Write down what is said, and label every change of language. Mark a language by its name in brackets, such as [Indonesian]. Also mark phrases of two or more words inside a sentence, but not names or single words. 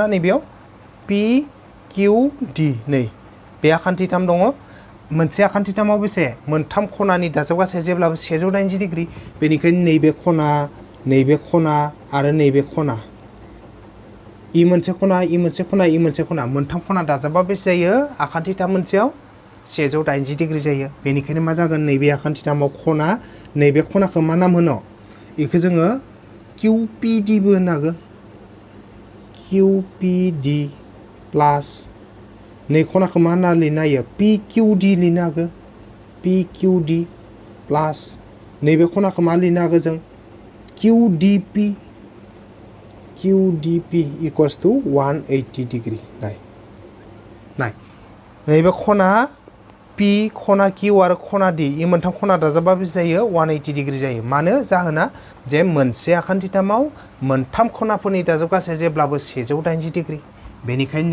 [Bodo] नैबेयाव पि किउ डि नै बे आखान्थिथाम दङ मोनसे आखान्थिथामाव बेसे मोनथाम खनानि दाजाबगासै जेब्लाबो 180 डिग्री बेनिखायनो नैबे खना आरो नैबे खना इ मोनसे खना इ मोनसे खना इ मोनसे खना मोनथाम खना दाजाबबा बेसे जायो आखान्थिथाम मोनसेयाव 180 डिग्री जायो बेनिखायनो मा जागोन नैबे आखान्थिथामाव खना नैबे खनाखौ मा नाम होनो इखौ जोङो QPD बो होननो हागौ QPD प्लास नै खनाखौ मा होनना लिरनो हायो PQD लिरनो हागौ PQD प्लास नैबे खनाखौ मा लिरनो हागौ जों QDP [English] equals to [Bodo] 180 डिग्री नाय नैबे खना P खना Q आरो खना D इ मोनथाम खना दाजाबबा बेसे जायो 180 डिग्री जायो मानो जाहोना जे मोनसे आखान्थिथामाव मोनथाम खनाफोरनि दाजाबगासै जेब्लाबो 180 डिग्री बेनिखायनो